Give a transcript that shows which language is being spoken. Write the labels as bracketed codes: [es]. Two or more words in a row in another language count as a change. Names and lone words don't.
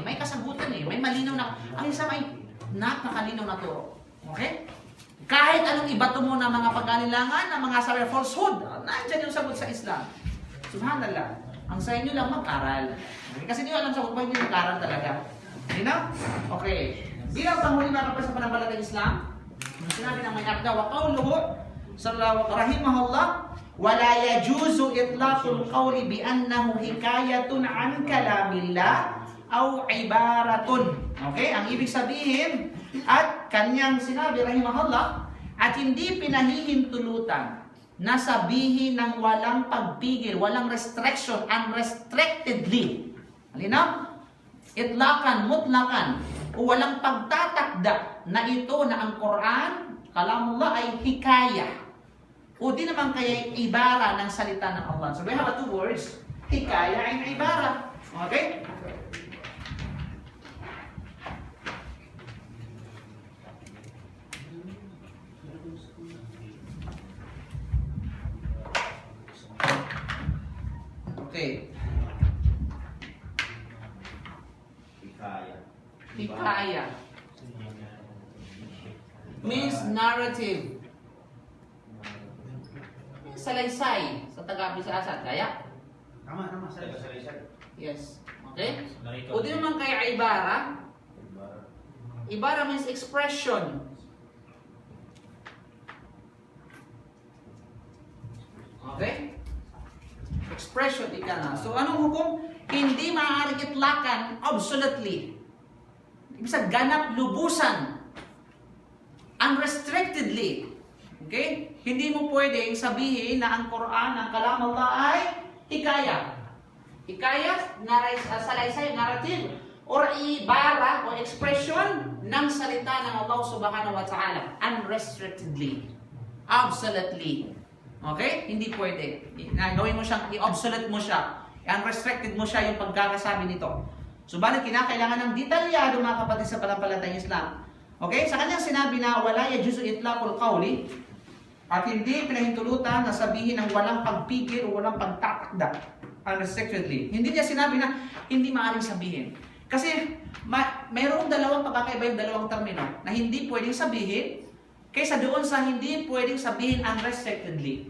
[tl] May kasagutan eh. May malinaw na, ang Islam ay nakalinaw na turo. Okay? Kahit anong ibato mo na mga pag-alilangan, na mga sabi falsehood, nandyan yung sagot sa Islam. Subhanallah. Ang sa inyo lang mag-aral. Okay? Kasi hindi alam sagot pa, hindi mag-aral talaga. [en] You know? [tl] Okay. Bilang panghuli mga kapatid sa pananampalatayang Islam, sinabi ng may akda, [ar] وقوله صلى الله رحمه الله، ولا يجوز إطلاق القول بأنه حكاية عن كلام الله أو عبارة. [tl] Okay? Ang ibig sabihin, at kanyang sinabi rahimahullah, at hindi pinahihintulutan na sabihin ng walang pagpigil, walang restriction, unrestrictedly. Halina? Itlakan, mutlakan, o walang pagtatakda na ito na ang Quran, kalamullah ay hikaya. O di naman kaya ibara ng salita ng Allah. [en] So we have two words, hikaya and ibara. [tl] Okay? Okay. [en] Hikaya means narrative. [tl] Salaysay sa Taga-Bisaya. Kaya? Tama, sir. Yes. Okay? O di naman kaya ibara. [en] Ibara means expression. [tl] Okay? Expression, ika na. So, anong hukom? Hindi maaaring itlakan absolutely. Ibig sabihin, ganap, lubusan. Unrestrictedly. Okay? Hindi mo pwedeng sabihin na ang Quran, ang [ar] كلام الله [tl] ay hikaya. Hikaya, salaysay, [en] narrative, or [tl] ibara o expression ng salita ng Allah [ar] سبحانه وتعالى. [tl] Unrestrictedly. Absolutely. Okay? Hindi pwede. Gawin mo siyang, i-obsolete mo siya. Unrestricted mo siya yung pagkakasabi nito. Subalit kinakailangan ng detalyado mga kapatid sa pananampalatayang Islam. Okay? Sa kanyang sinabi na [ar] ولا يجوز إطلاق القول [tl] at hindi pinahintulutan na sabihin ng walang pagpigil o walang pagtatakda unrestrictedly. Hindi niya sinabi na hindi maaaring sabihin. Kasi mayroong dalawang pagkakaiba yung dalawang termino na hindi pwedeng sabihin kaysa doon sa hindi pwedeng sabihin unrestrictedly.